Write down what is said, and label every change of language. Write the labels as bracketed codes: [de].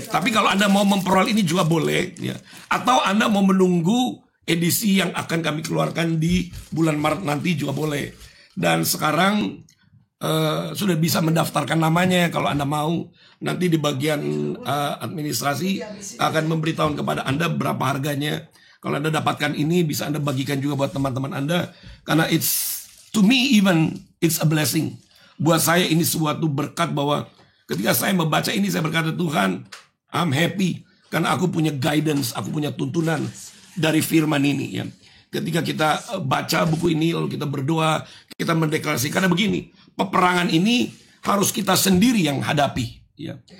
[id] Tapi kalau Anda mau memperoleh ini juga boleh, ya. Atau Anda mau menunggu edisi yang akan kami keluarkan di bulan Maret nanti juga boleh. Dan sekarang sudah bisa mendaftarkan namanya. Kalau Anda mau, nanti di bagian administrasi akan memberitahu kepada Anda berapa harganya. Kalau Anda dapatkan ini, bisa Anda bagikan juga buat teman-teman Anda. Karena [en] to me even, it's a blessing. [id] Buat saya ini suatu berkat, bahwa ketika saya membaca ini, saya berkata, Tuhan, [en] I'm happy. [id] Karena aku punya guidance, aku punya tuntunan dari firman ini, ya. Ketika kita baca buku ini, lalu kita berdoa, kita mendeklarasikan. Karena begini, peperangan ini harus kita sendiri yang hadapi, ya.